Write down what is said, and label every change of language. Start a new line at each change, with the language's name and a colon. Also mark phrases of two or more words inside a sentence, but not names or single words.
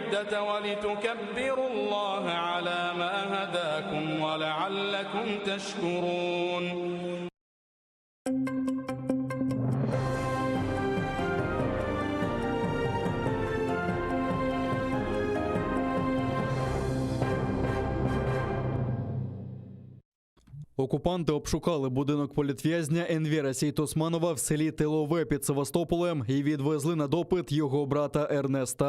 Arabic: العدة ولتكبروا الله على ما هداكم ولعلكم تشكرون.
Ukrainian: Окупанти обшукали будинок політв'язня Енвера Сейтосманова в селі Тилове під Севастополем і відвезли на допит його брата Ернеста.